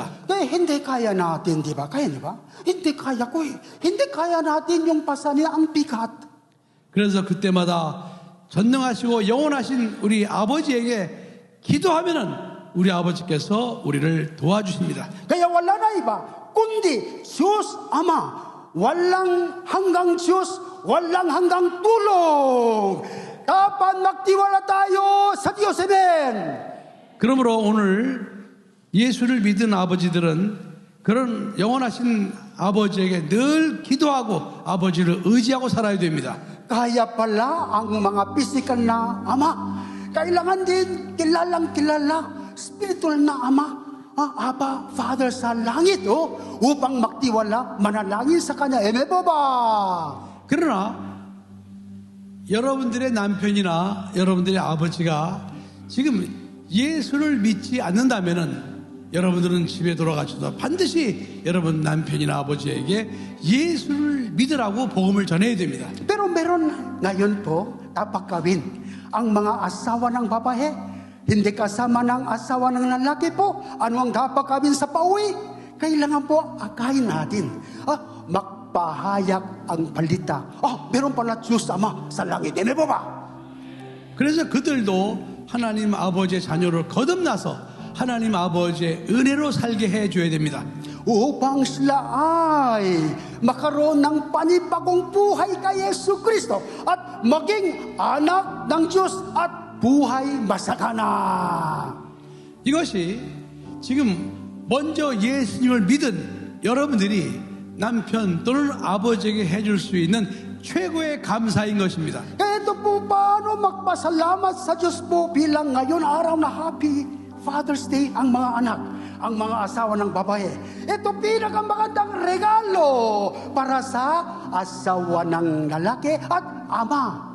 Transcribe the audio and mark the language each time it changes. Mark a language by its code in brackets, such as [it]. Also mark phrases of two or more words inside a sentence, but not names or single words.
[tl] Kaya hindi kaya natin, di ba? Kaya, di ba? Hindi kaya ko eh. Hindi kaya natin yung pasanin, ang bigat. [ko] 그래서 그때마다 전능하시고 영원하신 우리 아버지에게 기도하면은 우리 아버지께서 우리를 도와주십니다. [tl] Kaya wala na iba, kundi Diyos Ama. Walang hanggang Diyos, walang hanggang tulong. Dapat magtiwala tayo sa Diyos. Amen. [ko] 그러므로 오늘 예수를 믿은 아버지들은 그런 영원하신 아버지에게 늘 기도하고 아버지를 의지하고 살아야 됩니다. [tl] Kaya pala ang mga physical na ama, kailangan din kilalang kilala, spiritual na ama, Aba, Father sa langit, upang magtiwala, manalangin sa Kanya. Amen po ba? [ko] 그러나 여러분들의 남편이나 여러분들의 아버지가 지금 예수를 믿지 않는다면은 여러분들은 집에 돌아가셔서 반드시 여러분 남편이나 아버지에게 예수를 믿으라고 복음을 전해야 됩니다. [tl] Pero meron ngayon po, dapat gawin ang mga asawa ng babae, hindi kasama ng asawa ng lalaki po. Ano ang dapat gawin sa pauwi? Kailangan po akayin natin. Magpahayag ang balita. Meron pala Diyos Ama sa langit. Amen po ba? [ko] 그래서 그들도 하나님 아버지의 자녀를 거듭나서 하나님 아버지의 은혜로 살게 해줘야 됩니다. [tl] Upang sila ay makaroon ng panibagong buhay kay Yesu Kristo at maging anak ng Diyos at buhay masagana. [ko] 이것이 지금 먼저 예수님을 믿은 여러분들이 남편 또는 아버지에게 해줄 수 있는 최고의 감사인 것입니다. [tl] Ito po paano magpasalamat sa Diyos po bilang ngayon araw na Happy Father's Day ang mga anak, ang mga asawa ng babae. Ito pinakamagandang regalo para sa asawa ng lalaki at ama.